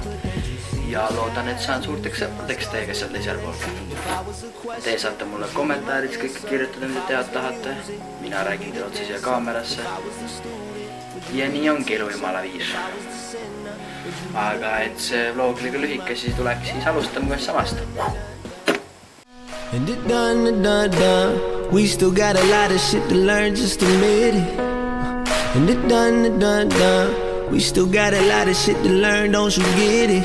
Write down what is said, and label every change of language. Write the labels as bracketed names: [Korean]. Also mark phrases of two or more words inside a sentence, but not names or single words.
[Estonian] Ja loodan, et saan suurteks sõpradeks teiega seal teisel pool. Te saate mulle kommentaarid kõik kirjutada, mida tead tahate. Mina räägin teile otse siia kaamerasse. Ja nii ongi elu jumala viis. Aga et see vlog liiga lühike, siis tuleks siis alustama kohe samast. [English] And it done. We still got a lot of shit to learn, just admit it. And it done. We still got a lot of shit to learn, don't you get it?